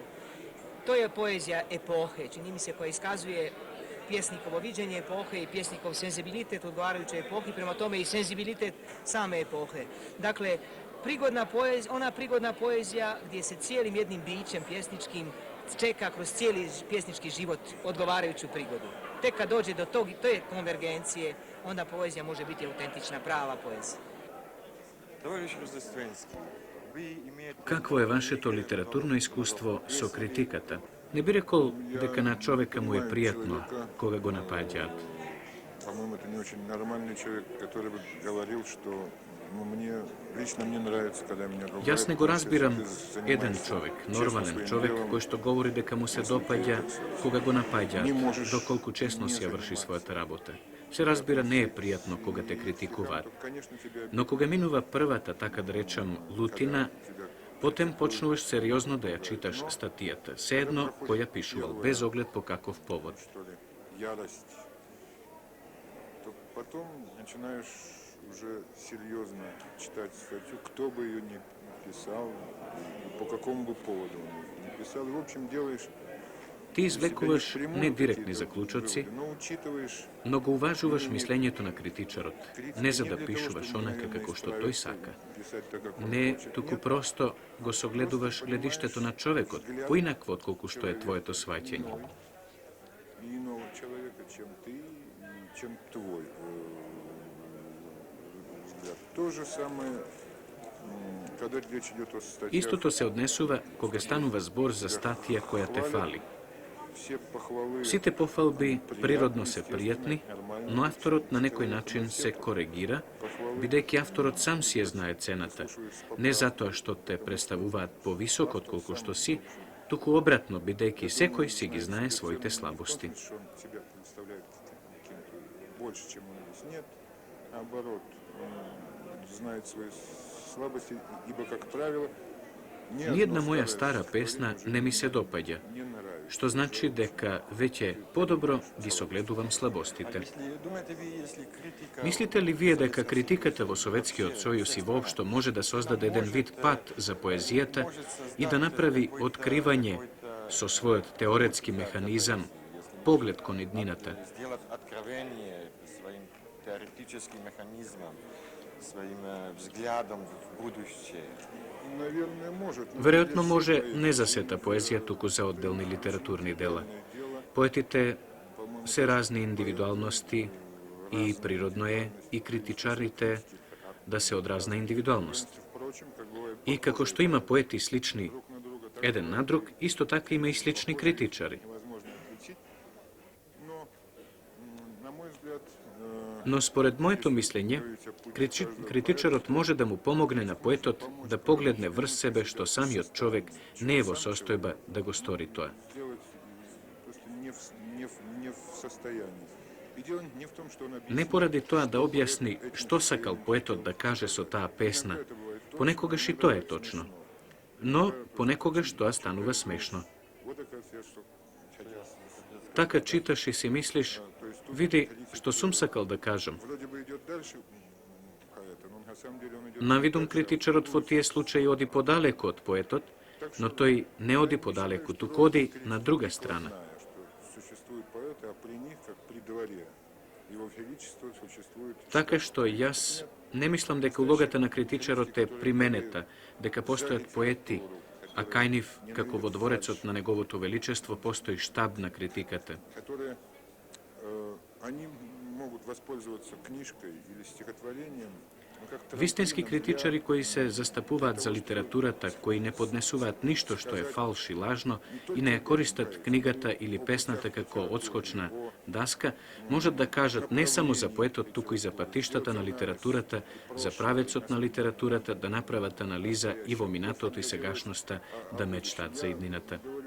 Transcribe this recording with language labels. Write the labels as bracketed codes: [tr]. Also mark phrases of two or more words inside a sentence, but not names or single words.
[hr] To je poezija epohe, čini mi se, koja iskazuje pjesnikovo viđenje epohe i pjesnikov senzibilitet odgovarajuće epohi, prema tome i senzibilitet same epohe. Dakle, ona prigodna poezija gdje se cijelim jednim bićem pjesničkim čeka kroz cijeli pjesnički život odgovarajuću prigodu. Tek kad dođe do te konvergencije, onda poezija može biti autentična, prava poezija. [mk] Какво е вашето литературно искуство со критиката? Не би рекол дека на човека му е пријатно кога го напаѓаат. [ru] По-моему, это не очень нормальный человек, который бы говорил, что лично мне нравится, когда меня ругают. [mk] Јас не го разбирам еден човек, нормален човек, кој што говори дека му се допаѓа кога го напаѓаат, доколку честно си ја врши својата работа. Се разбира, не е пријатно кога те критикуваат. Но кога минува првата, така да речам, лутина, потем почнуваш сериозно да ја читаш статијата, седно која пишувал, без оглед по каков повод. [ru] Потом начинаешь уже серьезно читать статью, кто бы ее ни писал, по какому бы поводу он не писал. В общем, делаешь... [mk] Ти извлекуваш не директни заклучоци, но го уважуваш мислењето на критичарот, не за да пишуваш онака како што тој сака. Не, туку просто го согледуваш гледиштето на човекот, поинакво отколку што е твоето сваќање. [ru] Иного човека, чем ты, чем твой То же самое, когда речь идет о статьях, [mk] Исто се однесува кога станува збор за статија која те фали. [ru] все похвалы [mk] Сви те пофалби природно се пријатни, но авторот на некој начин се коригира, бидејќи авторот сам си ја знае цената, не затоа што те представуваат повисоко отколку што си, туку обратно, бидејќи секој си ги знае своите слабости. [ru] что он себя представляет каким-то больше, чем он есть. Нет, наоборот, он знает свои слабости, ибо, как правило, ни [mk] Ниједна [ru] одно [mk] моја [ru] старое [mk] стара песна не ми се допаѓа, [ru] не нравится. [mk] што значи дека веќе подобро ги согледувам слабостите. Мислите ли вие дека критиката во Советскиот сојуз и воопшто може да создаде еден вид пат за поезијата и да направи откривање со својот теоретски механизам, поглед кон иднината? [ru] Сделать откровение своим теоретическим механизмом, своим взглядом в будущее. Наверное, может. но [mk] Веројатно [ru] для [mk] може [ru] всех [mk] не за сета поезија, туку за одделни литературни дела. Поетите се разни индивидуалности и природно е и критичарите да се од разна индивидуалност. [ru] Впрочем, как бывает, [mk] И како што има поети слични еден на друг, исто така има и слични критичари. [ru] невозможно отличить. Но, на мой взгляд, [mk] Но според моето мислење, критичарот може да му помогне на поетот да погледне врз себе што самиот човек не е во состојба да го стори тоа. [ru] сделать просто не в состоянии. И дело не в том, что он объяснил. [mk] Не поради тоа да објасни што сакал поетот да каже со таа песна. Понекогаш и тоа е точно. Но понекогаш тоа станува смешно. [ru] Вот оказывается, что [mk] Така читаш и си мислиш, види што сум сакал да кажам. [ru] вроде бы идет дальше поэта, но на самом деле он идет [mk] Навидум критичарот во тие случаи оди подалеку од поетот, но тој не оди подалеку, туку оди на друга страна. [ru] зная, что существуют поэты, а при них, как при дворе, его величество существует. [mk] Така што јас не мислам дека улогата на критичарот е применета, дека постојат поети, а кај нив, како во дворецот на неговото величество, постои штаб на критиката. [ru] Которые они могут воспользоваться книжкой или стихотворением. [mk] Вистински критичари кои се застапуваат за литературата, кои не поднесуваат ништо што е фалш и лажно и не ја користат книгата или песната како одскочна даска, можат да кажат не само за поетот, туку и за патиштата на литературата, за правецот на литературата, да направат анализа и во минатото и сегашноста, да мечтаат за иднината.